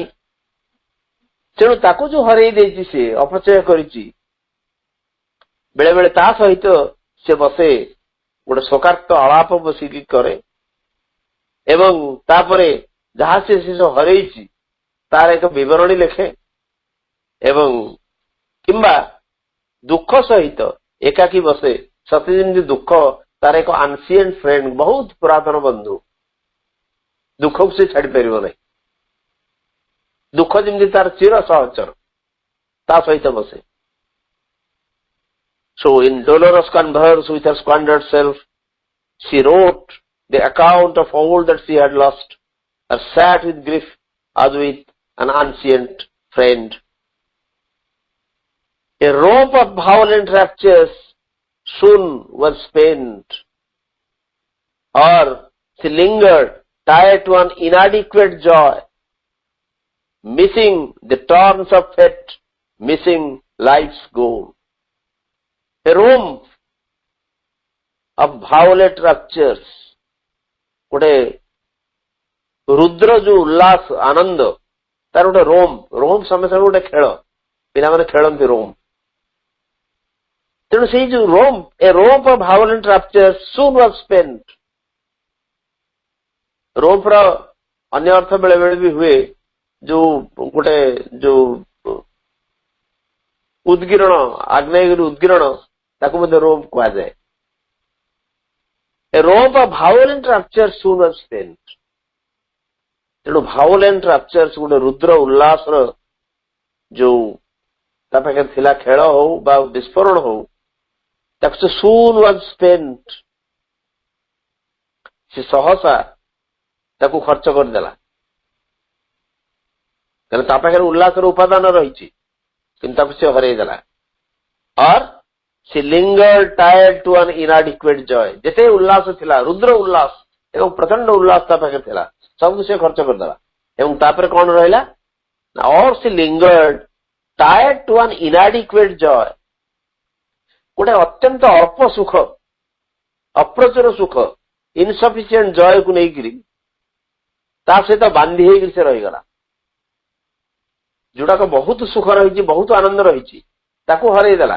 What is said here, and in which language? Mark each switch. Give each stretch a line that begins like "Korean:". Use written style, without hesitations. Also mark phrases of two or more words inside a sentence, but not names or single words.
Odia: ତେଣୁ ତାକୁ ଯୋଉ ହରେଇ ଦେଇଛି, ସେ ଅପଚୟ କରିଛି, ବେଳେ ବେଳେ ତା ସହିତ ସେ ବସେ, ଗୋଟେ ଶୋକାର୍ତ ଆଳାପ ବସିକି କରେ, ଏବଂ ତାପରେ ଯାହା ସେ ହରେଇଛି ତାର ଏକ ବିବରଣୀ ଲେଖେ, ଏବଂ କିମ୍ବା ଦୁଃଖ ସହିତ ଏକାକି ବସେ, ସତେ ଯେମିତି ଦୁଃଖ ତାର ଏକ
English: ancient friend,
Odia: ବହୁତ ପୁରାତନ ବନ୍ଧୁ, ଦୁଃଖକୁ ସେ ଛାଡି ପାରିବ ନାହିଁ। ଦୁଃଖ ଯେମିତି ତାର ଚିର ସହଚର, ତା ସହିତ ବସେ।
English: So in dolorous converse with her squandered self, she wrote the account of all that she had lost, or sat with grief as with an ancient friend. A rope of violent raptures soon was spent, or she lingered tied to an inadequate joy, missing the turns of fate, missing life's goal. A rope of violent raptures,
Odia: ଗୋଟେ ରୁଦ୍ର ଯୋଉ ଉଲ୍ଲାସ ଆନନ୍ଦ, ତାର ଗୋଟେ ରୋମ ସମୟ ସମୟ ଗୋଟେ ଖେଳ, ପିଲାମାନେ ଖେଳନ୍ତି ରୋମ। ତେଣୁ ସେଇ ଯୋଉ
English: a rope of violent raptures soon was spent.
Odia: ରୋପର ଅନ୍ୟ ଅର୍ଥ ବେଳେ ବେଳେ ବି ହୁଏ ଯୋଉ ଗୋଟେ ଯୋଉ ଉଦ୍ଗିରଣ, ଆଗ୍ନେୟଗିରି ଉଦ୍ଗିରଣ, ତାକୁ ମଧ୍ୟ ରୋପ କୁହାଯାଏ।
English: A rope of violent raptures soon was spent.
Odia: ତେଣୁ
English: violent raptures,
Odia: ଗୋଟେ ରୁଦ୍ର ଉଲ୍ଲାସର ଯୋଉ ତା ପାଖରେ ଥିଲା ଖେଳ ହଉ ବା ବିସ୍ଫୋରଣ ହଉ, ତାକୁ ସେ
English: soon was spent,
Odia: ସେ ସହସା ତାକୁ ଖର୍ଚ୍ଚ କରିଦେଲା। କାରଣ ତା ପାଖରେ ଉଲ୍ଲାସର ଉପାଦାନ ରହିଛି, କିନ୍ତୁ ତାକୁ ସେ ହରେଇ ଦେଲା।
English: or she lingered tied to an inadequate joy.
Odia: ଯେତେ ଉଲ୍ଲାସ ଥିଲା, ରୁଦ୍ର ଉଲ୍ଲାସ ଏବଂ ପ୍ରଚଣ୍ଡ ଉଲ୍ଲାସ ତା ପାଖରେ ଥିଲା, ସବୁ ସେ ଖର୍ଚ୍ଚ କରିଦେଲା। ଏବଂ ତାପରେ କଣ ରହିଲା?
English: or she lingered tied to an inadequate joy.
Odia: ଗୋଟେ ଅତ୍ୟନ୍ତ ଅଳ୍ପ ସୁଖ, ଅପ୍ରଚୁର ସୁଖ,
English: insufficient joyku
Odia: ନେଇକିରି ତା ସହିତ ବାନ୍ଧି ହେଇକିରି ସେ ରହିଗଲା। ଯୋଉଟାକ ବହୁତ ସୁଖ ରହିଛି, ବହୁତ ଆନନ୍ଦ ରହିଛି, ତାକୁ ହରେଇ ଦେଲା।